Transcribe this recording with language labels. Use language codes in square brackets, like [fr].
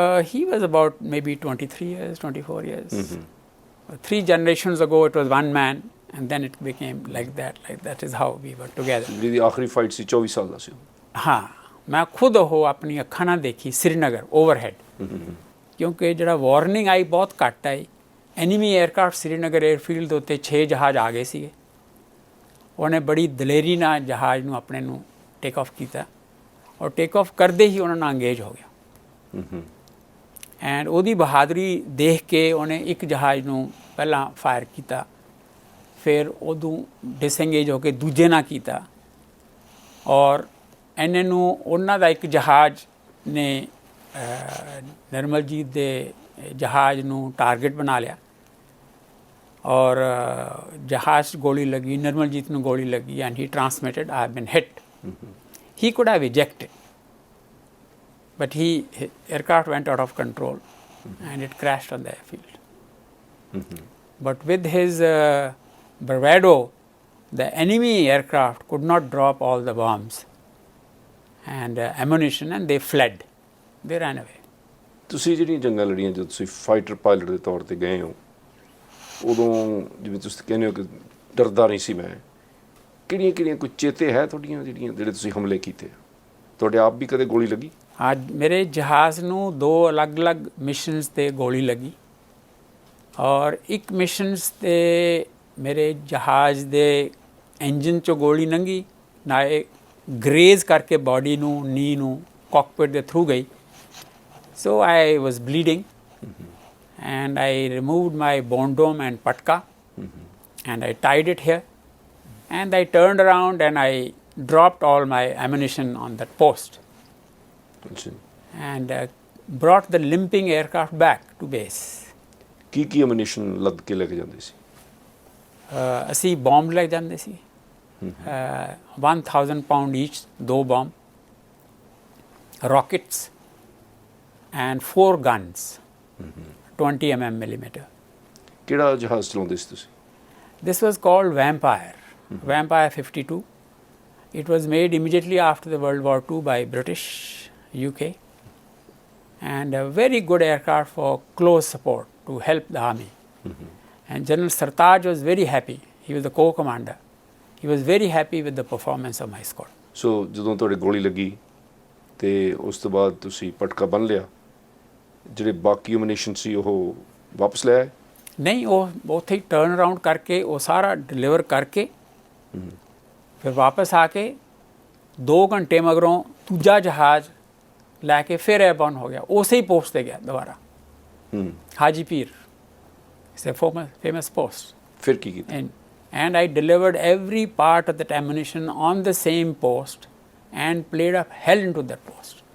[en] He was about maybe 23 years, 24 years. 3 generations ago, it was one man, and then it became like that. Like that is how we were together. [pa] ਜਿਹਦੀ ਆਖਰੀ fight ਸੀ 24 ਸਾਲ ਦਾ ਸੀ ਉਹ। ਹਾਂ, ਮੈਂ ਖੁਦ ਉਹ ਆਪਣੀ ਅੱਖਾਂ ਨਾਲ ਦੇਖੀ ਸ੍ਰੀਨਗਰ ਓਵਰਹੈਡ, ਕਿਉਂਕਿ ਜਿਹੜਾ ਵਾਰਨਿੰਗ ਆਈ ਬਹੁਤ ਘੱਟ ਆਈ। ਐਨੀਮੀ 에ਅਰਕ੍ਰਾਫਟ ਸ੍ਰੀਨਗਰ 에ਅਰਫੀਲਡ ਦੇ ਉੱਤੇ 6 ਜਹਾਜ਼ ਆ ਗਏ ਸੀਗੇ। ਉਹਨੇ ਬੜੀ ਦਲੇਰੀ ਨਾਲ ਜਹਾਜ਼ ਨੂੰ ਆਪਣੇ ਨੂੰ ਟੇਕ ਆਫ ਕੀਤਾ, ਔਰ ਟੇਕ ਆਫ ਕਰਦੇ ਹੀ ਉਹਨਾਂ ਨਾਲ ਅੰਗੇਜ ਹੋ ਗਿਆ। ਐਂਡ ਉਹਦੀ ਬਹਾਦਰੀ ਦੇਖ ਕੇ ਉਹਨੇ ਇੱਕ ਜਹਾਜ਼ ਨੂੰ ਪਹਿਲਾਂ ਫਾਇਰ ਕੀਤਾ, ਫਿਰ ਉਦੋਂ ਡਿਸਐਂਗੇਜ ਹੋ ਕੇ ਦੂਜੇ ਨਾਲ ਕੀਤਾ, ਔਰ ਇੰਨੇ ਨੂੰ ਉਹਨਾਂ ਦਾ ਇੱਕ ਜਹਾਜ਼ ਨੇ ਨਿਰਮਲਜੀਤ ਦੇ ਜਹਾਜ਼ ਨੂੰ ਟਾਰਗੇਟ ਬਣਾ ਲਿਆ, ਔਰ ਜਹਾਜ਼ 'ਚ ਗੋਲੀ ਲੱਗੀ, ਨਿਰਮਲਜੀਤ ਨੂੰ ਗੋਲੀ ਲੱਗੀ, [en] And he transmitted I have been hit. He could have ejected, but aircraft went out of control and it crashed on the airfield. But with his bravado, the enemy aircraft could not drop all the bombs and ammunition, and they fled. They ran away. [pa] ਤੁਸੀਂ ਜਿਹੜੀਆਂ ਜੰਗਾਂ ਲੜੀਆਂ, ਜਦੋਂ ਤੁਸੀਂ fighter pilot ਦੇ ਤੌਰ ਤੇ ਗਏ ਹੋ, ਉਦੋਂ ਜਿਵੇਂ ਤੁਸੀਂ ਕਹਿੰਦੇ ਹੋ ਕਿ ਡਰਦਾ ਨਹੀਂ ਸੀ ਮੈਂ, ਕਿਹੜੀਆਂ ਕੋਈ ਚੇਤੇ ਹੈ ਤੁਹਾਡੀਆਂ ਜਿਹੜੇ ਤੁਸੀਂ ਹਮਲੇ ਕੀਤੇ? ਤੁਹਾਡੇ ਆਪ ਵੀ ਕਦੇ ਗੋਲੀ ਲੱਗੀ? ਅੱਜ ਮੇਰੇ ਜਹਾਜ਼ ਨੂੰ 2 ਅਲੱਗ-ਅਲੱਗ ਮਿਸ਼ਨਸ 'ਤੇ ਗੋਲੀ ਲੱਗੀ, ਔਰ ਇੱਕ ਮਿਸ਼ਨਸ 'ਤੇ ਮੇਰੇ ਜਹਾਜ਼ ਦੇ ਇੰਜਨ 'ਚੋਂ ਗੋਲੀ ਲੰਘੀ, ਨਾਲੇ ਗਰੇਜ਼ ਕਰਕੇ ਬਾਡੀ ਨੂੰ, ਨੀ ਨੂੰ ਕਾਕਪਿਟ ਦੇ ਥਰੂ ਗਈ। [en] So I was bleeding and I removed my bonedome and patka and I tied it here, and I turned around and I dropped all my ammunition on that post and brought the limping aircraft back to base. [pa] Ki ammunition ਲੱਦ ਕੇ ਲੈ ਕੇ ਜਾਂਦੇ ਸੀ? ਅਸੀਂ bomb ਲੈ ਜਾਂਦੇ ਸੀ, [en] 1000 pound each, 2 bomb, rockets and 4 guns, 20 millimeter. [pa] ਕਿਹੜਾ ਜਹਾਜ਼ ਚਲਾਉਂਦੇ ਸੀ ਤੁਸੀਂ? [en] This was called Vampire. Vampire 52. It was made immediately after the World War II by British, UK, and a very good aircraft for close support to help the army. And General Sartaj was very happy. He was the co-commander. He was very happy with the performance of my squad. [pa] So ਜਦੋਂ ਤੁਹਾਡੇ ਗੋਲੀ ਲੱਗੀ ਤੇ ਉਸ ਤੋਂ ਬਾਅਦ ਤੁਸੀਂ ਪਟਕਾ ਬੰਨ ਲਿਆ, ਜਿਹੜੇ ਬਾਕੀ ਅਮਨੀਸ਼ਨ ਸੀ ਉਹ ਵਾਪਸ ਲੈ ਆਏ? ਨਹੀਂ, ਉਹ ਉੱਥੇ ਹੀ ਟਰਨ ਅਰਾਊਂਡ ਕਰਕੇ ਉਹ ਸਾਰਾ ਡਿਲੀਵਰ ਕਰਕੇ ਫਿਰ ਵਾਪਸ ਆ ਕੇ 2 ਘੰਟੇ ਮਗਰੋਂ ਦੂਜਾ ਜਹਾਜ਼ ਲੈ ਕੇ ਫਿਰ 에ਅਰਬੋਰਨ ਹੋ ਗਿਆ, ਉਸੇ ਹੀ ਪੋਸਟ 'ਤੇ ਗਿਆ ਦੁਬਾਰਾ, ਹਾਜੀ ਪੀਰ, [en] It's a famous post. [pa] ਫਿਰ ਕੀ ਕੀਤਾ? [en] And I delivered every part of that ammunition on the same post and played up hell into that post.